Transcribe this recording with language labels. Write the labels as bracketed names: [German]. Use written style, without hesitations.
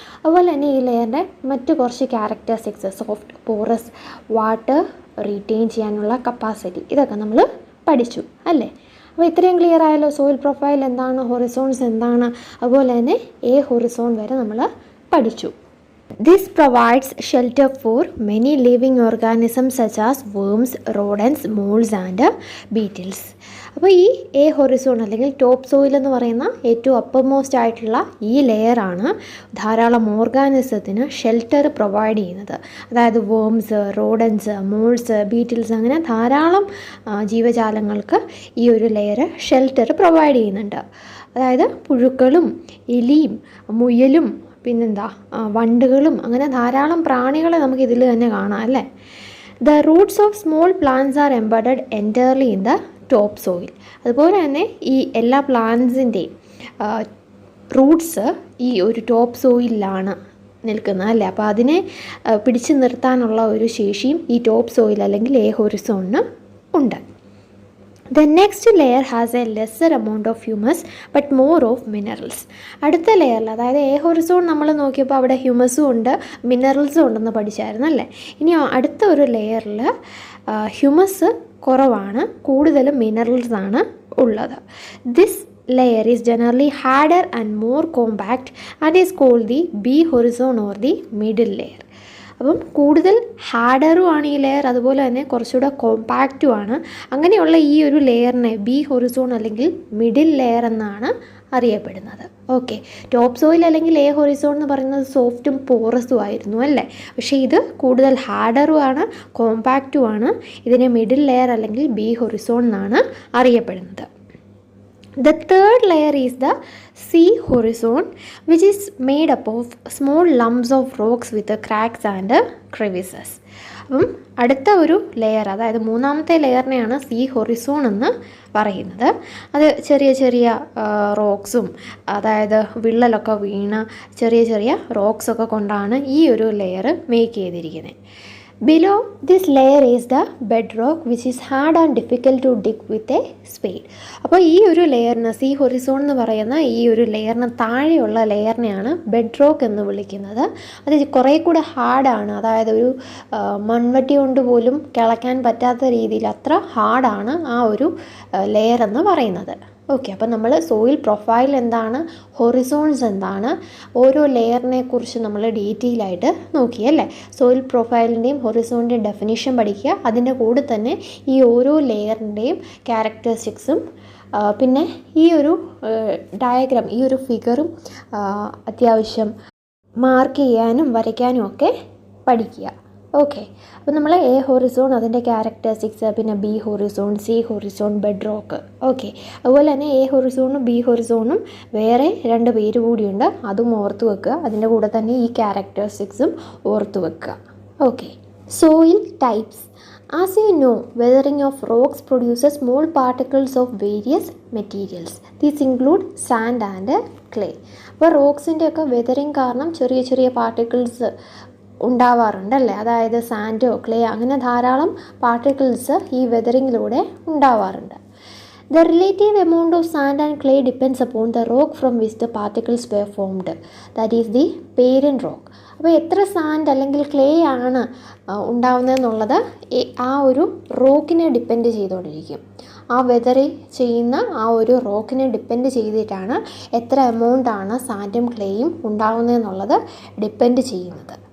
[Malayalam] അതുപോലെ തന്നെ ഈ ലെയറിൻ്റെ മറ്റ് കുറച്ച് characteristics, soft, porous, water retain ചെയ്യാനുള്ള കപ്പാസിറ്റി, ഇതൊക്കെ നമ്മൾ പഠിച്ചു അല്ലേ. അപ്പോൾ ഇത്രയും ക്ലിയർ ആയല്ലോ സോയിൽ പ്രൊഫൈൽ എന്താണ്, ഹൊറിസോൺസ് എന്താണ്, അതുപോലെ തന്നെ എ ഹൊറിസോൺ വരെ നമ്മൾ പഠിച്ചു. [English] This provides shelter for many living organisms such as worms, rodents, moles and beetles. [Malayalam] അപ്പോൾ ഈ എ ഹൊറിസോൺ അല്ലെങ്കിൽ ടോപ്പ് സോയിൽ എന്ന് പറയുന്ന ഏറ്റവും അപ്പർമോസ്റ്റ് ആയിട്ടുള്ള ഈ ലെയറാണ് ധാരാളം ഓർഗാനിസത്തിന് ഷെൽട്ടർ പ്രൊവൈഡ് ചെയ്യുന്നത്. അതായത് വേംസ്, റോഡൻസ്, മോൾസ്, ബീറ്റിൽസ് അങ്ങനെ ധാരാളം ജീവജാലങ്ങൾക്ക് ഈ ഒരു ലെയർ ഷെൽട്ടർ പ്രൊവൈഡ് ചെയ്യുന്നുണ്ട്. അതായത് പുഴുക്കളും എലിയും മുയലും പിന്നെന്താ വണ്ടുകളും അങ്ങനെ ധാരാളം പ്രാണികളെ നമുക്ക് ഇതിൽ തന്നെ കാണാം അല്ലേ. [English] The roots of small plants are embedded entirely in the top soil. [Malayalam] അതുപോലെ തന്നെ ഈ എല്ലാ പ്ലാന്റ്സിൻ്റെയും റൂട്ട്സ് ഈ ഒരു ടോപ്പ് സോയിലാണ് നിൽക്കുന്നത് അല്ലേ. അപ്പോൾ അതിനെ പിടിച്ചു നിർത്താനുള്ള ഒരു ശേഷിയും ഈ ടോപ്പ് സോയിൽ അല്ലെങ്കിൽ എ ഹൊറിസോണിന് ഉണ്ട്. [English] The next layer has a lesser amount of humus but more of minerals. [Malayalam] അടുത്ത ലെയറിൽ അതായത് എ ഹൊറിസോൺ നമ്മൾ നോക്കിയപ്പോൾ അവിടെ ഹ്യൂമസും ഉണ്ട് മിനറൽസും ഉണ്ടെന്ന് പഠിച്ചായിരുന്നു അല്ലേ. ഇനി അടുത്ത ഒരു ലെയറിൽ ഹ്യൂമസ് കുറവാണ്, കൂടുതലും മിനറൽസ് ആണ് ഉള്ളത്. [English] This layer is generally harder and more compact and is called the B horizon or the middle layer. [Malayalam] അപ്പം കൂടുതൽ ഹാർഡറും ആണ് ഈ ലെയർ, അതുപോലെ തന്നെ കുറച്ചുകൂടെ കോമ്പാക്റ്റും ആണ്. അങ്ങനെയുള്ള ഈ ഒരു ലെയറിനെ ബി ഹൊറിസോൺ അല്ലെങ്കിൽ മിഡിൽ ലെയർ എന്നാണ് അറിയപ്പെടുന്നത്. ഓക്കെ, ടോപ്പ് സോയിൽ അല്ലെങ്കിൽ എ ഹൊറിസോൺ എന്ന് പറയുന്നത് സോഫ്റ്റും പോറസും ആയിരുന്നു അല്ലേ. പക്ഷേ ഇത് കൂടുതൽ ഹാർഡറും ആണ്, കോമ്പാക്റ്റും ആണ്. ഇതിനെ മിഡിൽ ലെയർ അല്ലെങ്കിൽ ബി ഹൊറിസോൺ എന്നാണ് അറിയപ്പെടുന്നത്. [English] The third layer is the C horizon, which is made up of small lumps of rocks with cracks and crevices. [Malayalam] അപ്പം അടുത്ത ഒരു ലെയർ, അതായത് മൂന്നാമത്തെ ലെയറിനെയാണ് സി ഹൊറിസോൺ എന്ന് പറയുന്നത്. അത് ചെറിയ ചെറിയ റോക്സും അതായത് വിള്ളലൊക്കെ വീണ് ചെറിയ ചെറിയ റോക്സൊക്കെ കൊണ്ടാണ് ഈ ഒരു ലെയർ മേക്ക് ചെയ്തിരിക്കുന്നത്. [English] Below this layer is the bedrock which is hard and difficult to dig with a spade. [Malayalam] അപ്പോൾ ഈ ഒരു ലെയറിന് സി ഹൊറിസോൺ എന്ന് പറയുന്ന ഈ ഒരു ലെയറിന് താഴെയുള്ള ലെയറിനെയാണ് ബെഡ്റോക്ക് എന്ന് വിളിക്കുന്നത്. അത് കുറേ കൂടെ ഹാർഡാണ്, അതായത് ഒരു മൺവെട്ടി കൊണ്ട് പോലും കിളയ്ക്കാൻ പറ്റാത്ത രീതിയിൽ അത്ര ഹാർഡാണ് ആ ഒരു ലെയർ എന്ന് പറയുന്നത്. ഓക്കെ, അപ്പോൾ നമ്മൾ സോയിൽ പ്രൊഫൈൽ എന്താണ്, ഹൊറിസോൺസ് എന്താണ്, ഓരോ ലെയറിനെ കുറിച്ച് നമ്മൾ ഡീറ്റെയിൽ ആയിട്ട് നോക്കിയല്ലേ. സോയിൽ പ്രൊഫൈലിൻ്റെയും ഹൊറിസോണിൻ്റെയും ഡെഫിനിഷൻ പഠിക്കുക, അതിൻ്റെ കൂടെ തന്നെ ഈ ഓരോ ലെയറിൻ്റെയും ക്യാരക്ടറിസ്റ്റിക്സും പിന്നെ ഈ ഒരു ഡയഗ്രാം, ഈ ഒരു ഫിഗറും അത്യാവശ്യം മാർക്ക് ചെയ്യാനും വരയ്ക്കാനും ഒക്കെ പഠിക്കുക. ഓക്കെ, അപ്പോൾ നമ്മൾ എ ഹൊറിസോൺ, അതിൻ്റെ ക്യാരക്ടറിസ്റ്റിക്സ്, പിന്നെ B Horizon, C Horizon, bedrock. Okay, അതുപോലെ തന്നെ എ ഹൊറിസോണും ബി ഹൊറിസോണും വേറെ രണ്ട് പേര് കൂടിയുണ്ട്, അതും ഓർത്ത് വെക്കുക. അതിൻ്റെ കൂടെ തന്നെ ഈ ക്യാരക്ടറിസ്റ്റിക്സും ഓർത്ത് വെക്കുക. Okay, soil types. [English] As you know, weathering of rocks produces small particles of various materials. These include sand and clay. [Malayalam] അപ്പോൾ റോക്സിൻ്റെയൊക്കെ വെതറിങ് കാരണം ചെറിയ ചെറിയ പാർട്ടിക്കിൾസ് ഉണ്ടാവാറുണ്ടല്ലേ. അതായത് സാൻഡോ ക്ലേ അങ്ങനെ ധാരാളം പാർട്ടിക്കിൾസ് ഈ വെതറിങ്ങിലൂടെ ഉണ്ടാവാറുണ്ട്. [English] The relative amount of sand and clay depends upon the rock from which the particles were formed. That is the parent rock. [Malayalam] അപ്പോൾ എത്ര സാൻഡ് അല്ലെങ്കിൽ ക്ലേ ആണ് ഉണ്ടാവുന്നതെന്നുള്ളത് ആ ഒരു റോക്കിനെ ഡിപ്പെൻഡ് ചെയ്തുകൊണ്ടിരിക്കും. ആ വെതറി ചെയ്യുന്ന ആ ഒരു റോക്കിനെ ഡിപ്പെൻഡ് ചെയ്തിട്ടാണ് എത്ര എമൗണ്ടാണ് സാൻഡും ക്ലേയും ഉണ്ടാവുന്നതെന്നുള്ളത് ഡിപ്പെൻഡ് ചെയ്യുന്നത്.